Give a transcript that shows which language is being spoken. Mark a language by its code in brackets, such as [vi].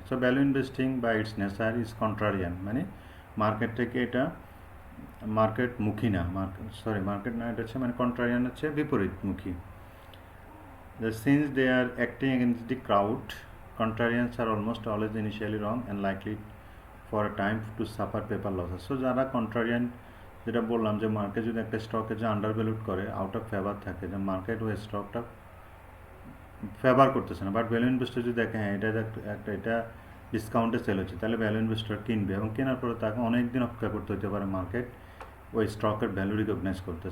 [en] so value investing by its nature is contrarian, [bn] মানে market থেকে এটা মার্কেটমুখী না, মার্কেট না, এটা হচ্ছে মানে কন্ট্রারিয়ান হচ্ছে বিপরীতমুখী। [en] Since they are acting against the crowd, contrarians are almost always initially wrong and likely for a time to suffer paper losses. [bn] So যারা কন্ট্রারিয়ান, যেটা বললাম যে মার্কেট যদি একটা স্টকে যে আন্ডার ভ্যালুড করে, আউট অফ ফেভার থাকে, যে মার্কেট ওই স্টকটা ফেভার করতেছে না, বাট ভ্যালু ইনভেস্টর যদি দেখে হ্যাঁ এটা ডিসকাউন্টে সেল হচ্ছে, তাহলে ভ্যালু ইনভেস্টর কিনবে, এবং কেনার পরে তাকে অনেক দিন অপেক্ষা করতে হতে পারে মার্কেট ওই স্টকের ভ্যালু রিকগনাইজ করতে।